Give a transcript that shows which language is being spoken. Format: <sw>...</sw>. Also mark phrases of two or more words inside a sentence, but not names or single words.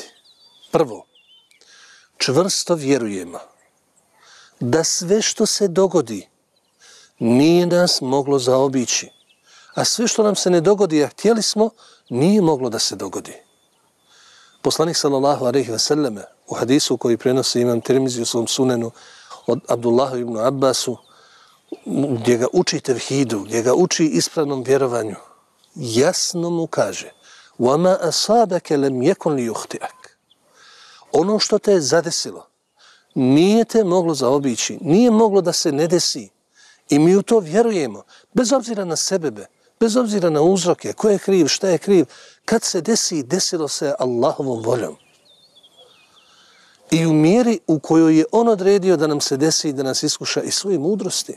<bs>Prvo, čvrsto vjerujemo da sve što se dogodi nije nas moglo zaobići, a sve što nam se ne dogodi, a htjeli smo, nije moglo da se dogodi. Poslanik</bs> <ar>صلى الله عليه وسلم</ar> <bs>u hadisu koji prenosi imam Tirmizi u svom sunenu od Abdullaha ibn Abbasu, gdje ga uči tevhidu, gdje ga uči ispravnom vjerovanju, jasno mu kaže:</bs> <ar>وَمَا أَصَابَكَ لَمْ يَكُنْ لِيُخْطِئَكَ.</ar> <bs>Ono što te je zadesilo nije te moglo zaobići, nije moglo da se ne desi. I mi u to vjerujemo, bez obzira na sebebe, bez obzira na uzroke, ko je kriv, šta je kriv. Kad se desi, desilo se Allahovom voljom. I u mjeri u kojoj je On odredio da nam se desi i da nas iskuša i svoje mudrosti.</bs>